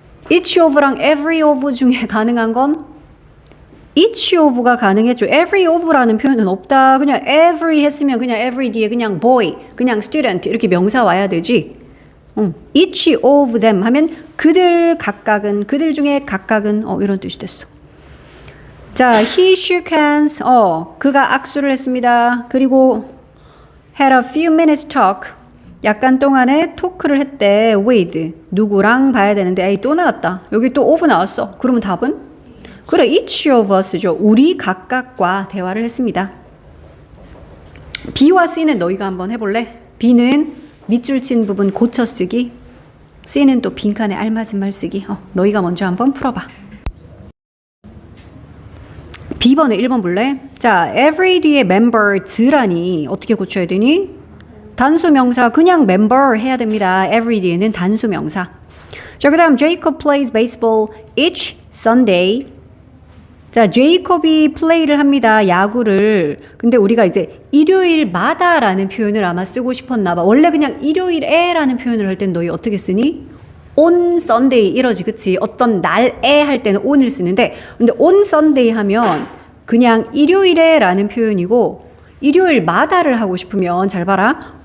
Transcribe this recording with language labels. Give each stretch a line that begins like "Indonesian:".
Korean: each of랑 every of 중에 가능한 건 each of가 가능했죠. every of라는 표현은 없다. 그냥 every 했으면 그냥 every 뒤에 그냥 boy, 그냥 student 이렇게 명사 와야 되지. each of them 하면 그들 각각은, 그들 중에 각각은 이런 뜻이 됐어. 자,
English: he shook hands.
Korean: 그가 악수를 했습니다. 그리고
English: had a few minutes talk.
Korean: 약간 동안에 토크를 했대. with 누구랑 봐야 되는데 에이 또 나왔다. 여기 또 of 나왔어. 그러면 답은? 그래, each of us죠. 우리 각각과 대화를 했습니다. B와 C는 너희가 한번 해볼래? B는 밑줄 친 부분 고쳐 쓰기. C는 또 빈칸에 알맞은 말 쓰기. 너희가 먼저 한번 풀어봐. B번에 1번 볼래? 자, every 뒤에 members라니 어떻게 고쳐야 되니? 단수 명사 그냥 member 해야 됩니다. every 뒤에는 단수 명사. 자, 그 다음
English: Jacob plays baseball each Sunday.
Korean: 자, 제이콥이 플레이를 합니다. 야구를. 근데 우리가 이제 일요일마다라는 표현을 아마 쓰고 싶었나 봐. 원래 그냥 일요일에라는 표현을 할 땐 너희 어떻게 쓰니? on Sunday 이러지, 그치? 어떤 날에 할 때는 on을 쓰는데, 근데 on Sunday 하면 그냥 일요일에라는 표현이고, 일요일마다를 하고 싶으면 잘 봐라.